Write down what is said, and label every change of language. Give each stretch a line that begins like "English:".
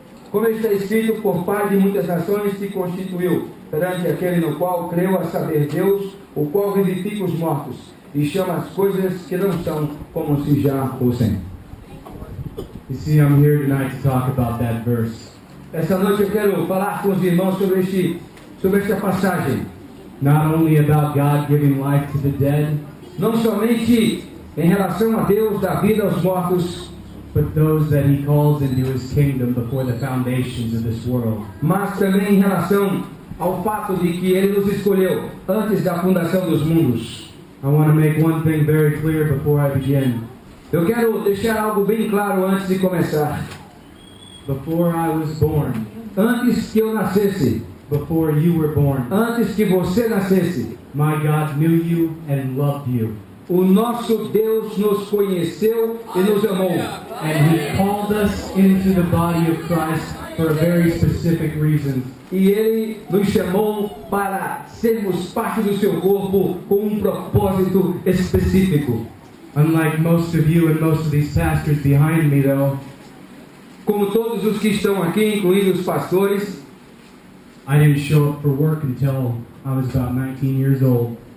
Portuguese: Como está escrito, por pai de muitas nações se constituiu perante aquele no qual creu, a saber Deus, o qual vivifica os mortos e chama as coisas que não são como se já fossem.
English: You see, I'm here tonight to talk about that verse.
Portuguese: Esta noite eu quero falar com os irmãos sobre esta passagem.
English: Not only about God giving life to the dead,
Portuguese: Não somente em relação a Deus dar vida aos mortos,
English: but those that He calls into His kingdom before the foundations of this world.
Portuguese: mas também em relação ao fato de que Ele nos escolheu antes da fundação dos mundos.
English: I want to make one thing very clear before I begin.
Portuguese: Eu quero deixar algo bem claro antes de começar.
English: Before I was born,
Portuguese: Antes que eu nascesse,
English: before you were born,
Portuguese: antes que você nascesse,
English: my God knew you and loved you.
Portuguese: o nosso Deus nos conheceu e nos amou.
English: And He called us into the body of Christ for a very specific reason.
Portuguese: E Ele nos chamou para sermos parte do seu corpo com um propósito específico.
English: Unlike most of you and most of these pastors behind me, though,
Portuguese: Como todos os que estão aqui, incluindo os pastores,
English: I didn't show up for work until I was about 19 years old.